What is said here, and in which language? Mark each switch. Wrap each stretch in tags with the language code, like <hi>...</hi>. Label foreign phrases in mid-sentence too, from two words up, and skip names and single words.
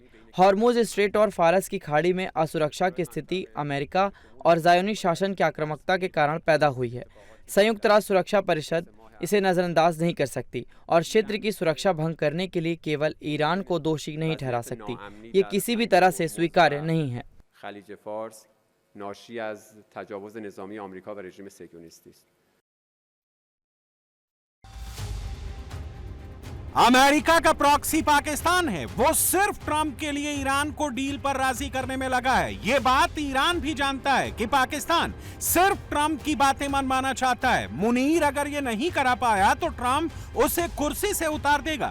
<hi>हॉर्मुज स्ट्रेट और फारस की खाड़ी में असुरक्षा की स्थिति अमेरिका और ज़ायोनिस्ट शासन की आक्रामकता के कारण पैदा हुई है। संयुक्त राष्ट्र सुरक्षा परिषद इसे नज़रअंदाज नहीं कर सकती और क्षेत्र की सुरक्षा भंग करने के लिए केवल ईरान को दोषी नहीं ठहरा सकती। ये किसी भी तरह से स्वीकार्य नहीं है।</hi> <fa>خلیج فارس ناشی از تجاوز نظامی آمریکا و رژیم صهیونیستی است.</fa> <hi>अमेरिका का प्रॉक्सी पाकिस्तान है, वो सिर्फ ट्रंप के लिए ईरान को डील पर राजी करने में लगा है। ये बात ईरान भी जानता है कि पाकिस्तान सिर्फ ट्रंप की बातें मनवाना चाहता है। मुनीर अगर ये नहीं करा पाया तो ट्रंप उसे कुर्सी से उतार देगा।</hi>